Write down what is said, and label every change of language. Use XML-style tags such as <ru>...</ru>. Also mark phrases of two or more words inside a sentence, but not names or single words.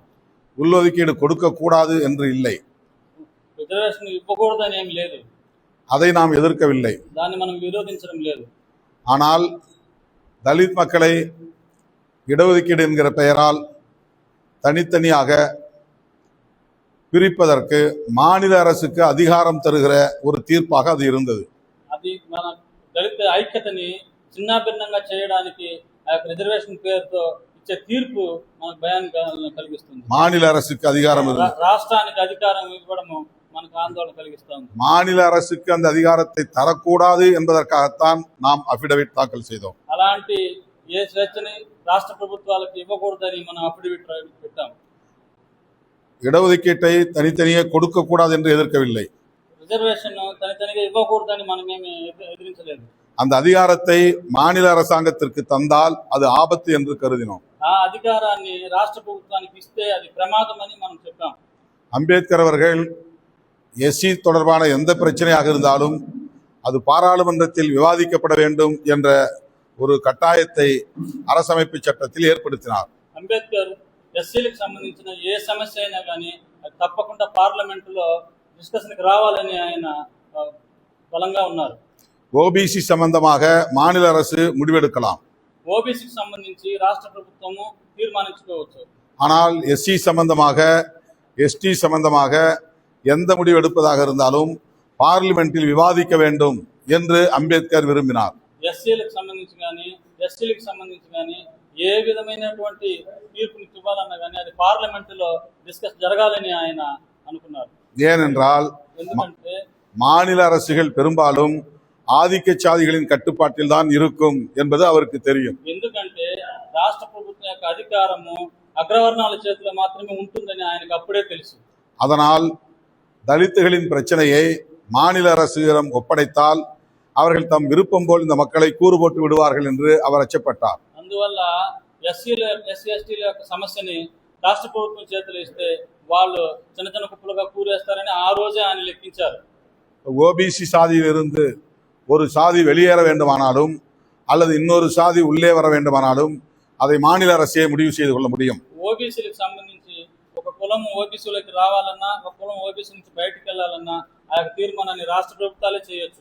<ta>உள்ஒதுக்கீடு கொடுக்க கூடாது என்று இல்லை,</ta> <te>రిజర్వేషన్ ఇవ్వకూడదని ఏం లేదు,</te> <ta>அதை நாம் எதிர்க்கவில்லை.</ta> <te>దాన్ని మనం విరోధించడం లేదు.</te> <ta>ஆனால் தலித் மக்களை இடஒதுக்கீடு என்கிற பெயரால் தனித்தனியாக பிரிப்பதற்கு மாநில அரசுக்கு அதிகாரம் தருகிற ஒரு தீர்ப்பாக அது இருந்தது.</ta> <te>అది మన దళిత ఐక్యతని చిన్నాభిన్నంగా చేయడానికి ఆ యొక్క రిజర్వేషన్ పేరుతో ఇచ్చే తీర్పు మనకు భయాన్ని కలిగిస్తుంది.</te> <ta>மாநில அரசுக்கு அதிகாரம் இருந்தது.</ta> <te>రాష్ట్రానికి అధికారం ఇవ్వడము మనకు ఆందోళన కలిగిస్తుంది.</te> <ta>மாநில அரசுக்கு அந்த அதிகாரத்தை தரக்கூடாது என்பதற்காகத்தான் நாம் அபிடவிட் தாக்கல் செய்தோம்.</ta> <te>అలాంటి ఏ స్వేచ్ఛని రాష్ట్ర ప్రభుత్వాలకు ఇవ్వకూడదని మనం అఫిడవిట్ పెట్టాం.</te> <ta>இடஒதுக்கீட்டை தனித்தனியே கொடுக்க கூடாது என்று எதிர்க்கவில்லை.</ta> <te>రిజర్వేషన్ తనితనిగా ఇవ్వకూడదని మనమేమి ఎదిరించలేదు.</te> <ta>அந்த அதிகாரத்தை மாநில அரசாங்கத்திற்கு தந்தால் அது ஆபத்து என்று கருதினோம்.</ta> <te>ఆ అధికారాన్ని రాష్ట్ర ప్రభుత్వానికి ఇస్తే అది ప్రమాదం అని మనం చెప్పాం.</te> <ta>அம்பேத்கர் அவர்கள் எஸ்சி தொடர்பான எந்த பிரச்சனையாக இருந்தாலும் அது பாராளுமன்றத்தில் விவாதிக்கப்பட வேண்டும் என்ற ஒரு கட்டாயத்தை அரசமைப்பு சட்டத்தில் ஏற்படுத்தினார்.</ta> <te>అంబేద్కర్ ఎస్సీలకు సంబంధించిన ఏ సమస్య అయినా కానీ అది తప్పకుండా పార్లమెంటులో డిస్కషన్కి రావాలని ఆయన బలంగా ఉన్నారు.</te> <ta>ஓபிசி சம்பந்தமாக மாநில அரசு முடிவெடுக்கலாம்.</ta> <te>ఓబీసీకి సంబంధించి రాష్ట్ర ప్రభుత్వము తీర్మానించుకోవచ్చు.</te> <ta>ஆனால் எஸ்சி சம்பந்தமாக எஸ்டி சம்பந்தமாக எந்த முடிவு எடுப்பதாக இருந்தாலும் பார்லிமெண்டில் விவாதிக்க வேண்டும் என்று அம்பேத்கர் விரும்பினார்.</ta> <te>ఎస్సీలకు సంబంధించి కానీ ఎస్టీలకు సంబంధించి కానీ ఏ విధమైనటువంటి తీర్పుని ఇవ్వాలన్నా కానీ అది పార్లమెంటులో డిస్కస్ జరగాలని ఆయన అనుకున్నారు.</te> <ta>ஏனென்றால்</ta> <te>ఎందుకంటే</te> <ta>மாநில அரசுகள் பெரும்பாலும் ஆதிக்க சாதிகளின் கட்டுப்பாட்டில் தான் இருக்கும் என்பது அவருக்கு தெரியும்.</ta> <te>ఎందుకంటే రాష్ట్ర ప్రభుత్వం యొక్క అధికారము అగ్రవర్ణాల చేతిలో మాత్రమే ఉంటుందని ఆయనకు అప్పుడే తెలుసు.</te> <ta>அதனால் தலித்துகளின் பிரச்சனையை மாநில அரசிடம் ஒப்படைத்தால் அவர்கள் தம் விருப்பம் போல் இந்த மக்களை கூறு போட்டு விடுவார்கள் என்று அவர் அச்சப்பட்டார்.</ta> <te>అందువల్ల ఎస్సీ ఎస్టీల యొక్క సమస్యని రాష్ట్ర ప్రభుత్వం చేతిలో ఇస్తే వాళ్ళు చిన్న చిన్న కుప్పలుగా కూరేస్తారని ఆ రోజే ఆయన లెక్కించారు.</te> <ta>ஓபிசி சாதியிலிருந்து ஒரு சாதி வெளியேற வேண்டுமானாலும் அல்லது இன்னொரு சாதி உள்ளே வர வேண்டுமானாலும் அதை மாநில அரசே முடிவு செய்து கொள்ள முடியும்.</ta> <te>ఓబీసీలకు సంబంధించి ఒక కులం ఓబీసీలోకి రావాలన్నా ఒక కులం ఓబీసీ నుంచి బయటకు వెళ్ళాలన్నా ఆ యొక్క తీర్మానాన్ని రాష్ట్ర ప్రభుత్వాలే చేయొచ్చు.</te>